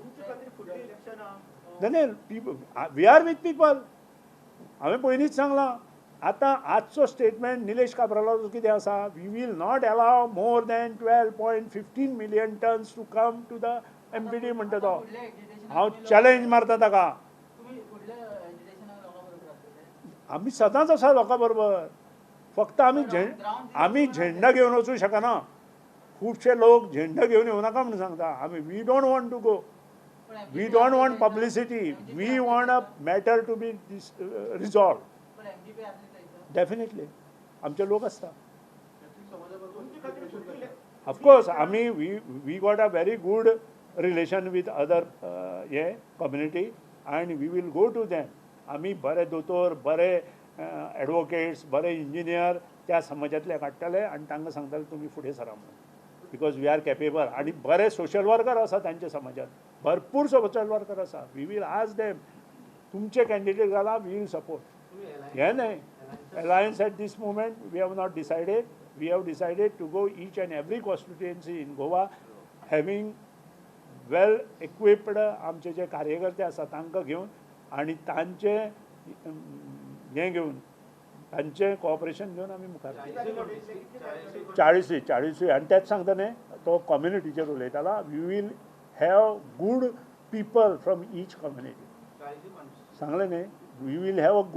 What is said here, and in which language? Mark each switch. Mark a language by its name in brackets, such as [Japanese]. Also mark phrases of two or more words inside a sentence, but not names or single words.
[Konkani] नाही [English] we are with people [Konkani] हांवें पयलींच सांगलां आतां आजचो स्टेटमेंट निलेश काब्रालाचो कितें आसा [English] we will not allow more than 12.15 million tons to come to the MPD [Konkani] म्हणटा तो हांव चॅलेंज मारता ताका आमी सदांच आसा लोकां बरोबर फक्त आमी झेंडा घेवन वचूं शकना खुबशे लोक झेंडा घेवन येवं नाका म्हणून सांगता आमी [English] we don't want to go we don't want publicity we want a matter to be resolved definitely [Konkani] आमचे लोक आसता [English] of course आमी we got a very good relation with other हे community and we will go to them [Konkani] आमी बरे दोतोर बरे एडवोकेट्स बरे इंजिनियर त्या समाजांतले काडटले आनी तांकां सांगतले तुमी फुडें सरा म्हणून [English] because we are capable [Konkani] आनी बरे सोशल वर्कर आसा तांच्या समाजांत भरपूर सोशल वर्कर आसा [English] we will ask them [Konkani] तुमचे कॅन्डिडेट घाला [English] we will support [Konkani] हें न्हय [English] alliance at this moment we have not decided we have decided to go each and every constituency in Goa having well equipped [Konkani] आमचे जे कार्यकर्ते आसा तांकां घेवन आनी तांचे हें घेवन तांचें कॉपरेशन घेवन आमी मुखार 40 आनी तेच सांगता न्ही तो कम्युनिटीचेर उलयतालो [English] we will have good people from each community [Konkani] सांगलें न्ही [English] we will have a